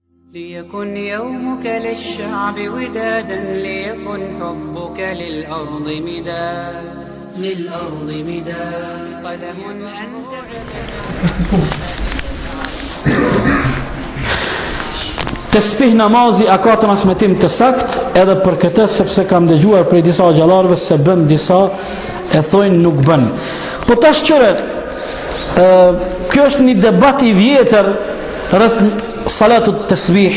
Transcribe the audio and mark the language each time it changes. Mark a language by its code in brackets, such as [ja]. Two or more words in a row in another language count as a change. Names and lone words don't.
[ar] ليكن يومك للشعب ودادا ليكن حبك للأرض مداد قلم أنت [sq] Tesbih namazi a ka transmetim të sakt, edhe për këtë sepse kam dëgjuar prej disa xhallarëve se bën, disa e thojnë nuk bën. Po tash qëre, kjo është një debat i vjetër rreth salatut tesbih.